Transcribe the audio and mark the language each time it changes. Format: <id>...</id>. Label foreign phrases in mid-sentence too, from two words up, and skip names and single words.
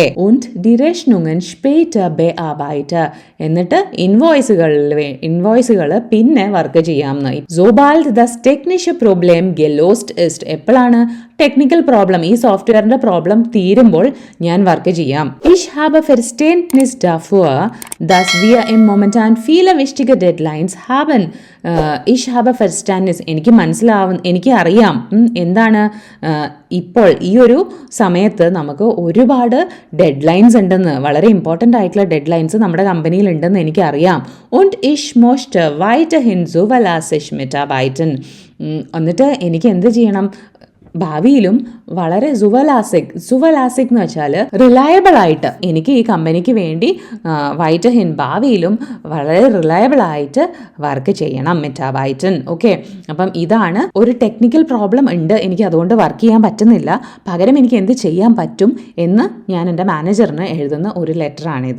<de>und die Rechnungen später bearbeite,</de> <ml>എന്നിട്ട് ഇൻവോയ്സുകൾ പിന്നെ വർക്ക് ചെയ്യാമെന്ന്.</ml> <de>sobald das technische Problem gelöst ist,</de> <ml>എപ്പോഴാണ്</ml> <en>technical problem,</en> <ml>ഈ സോഫ്റ്റ്വെയറിന്റെ പ്രോബ്ലം തീരുമ്പോൾ ഞാൻ വർക്ക് ചെയ്യാം.</ml> <de>Ich habe Verständnis dafür, dass wir im momentan viele wichtige Deadlines haben. Ich habe Verständnis,</de> <ml>എനിക്ക് അറിയാം. എന്താണ്? ഇപ്പോൾ ഈ ഒരു സമയത്ത് നമുക്ക് ഒരുപാട്</ml> <en>dead lines</en> <ml>ഉണ്ടെന്ന്, വളരെ ഇമ്പോർട്ടൻ്റ് ആയിട്ടുള്ള</ml> <en>dead lines</en> <ml>നമ്മുടെ കമ്പനിയിൽ ഉണ്ടെന്ന് എനിക്കറിയാം.</ml> <de>und ich möchte weiterhin zuverlässig mitarbeiten.</de> <ml>എന്നിട്ട് എനിക്ക് എന്ത് ചെയ്യണം? ഭാവിയിലും വളരെ സുവലാസിക് എന്ന് വെച്ചാൽ റിലയബിൾ ആയിട്ട് എനിക്ക് ഈ കമ്പനിക്ക് വേണ്ടി വൈറ്റഹിൻ ഭാവിയിലും വളരെ റിലയബിൾ ആയിട്ട് വർക്ക് ചെയ്യണം. മെറ്റാബൈറ്റൻ. ഓക്കെ, അപ്പം ഇതാണ് ഒരു</ml> <en>technical problem</en> <ml>ഉണ്ട്, എനിക്ക് അതുകൊണ്ട് വർക്ക് ചെയ്യാൻ പറ്റുന്നില്ല, പകരം എനിക്ക് എന്ത് ചെയ്യാൻ പറ്റും എന്ന് ഞാൻ എൻ്റെ മാനേജറിന് എഴുതുന്ന ഒരു ലെറ്ററാണിത്.</ml>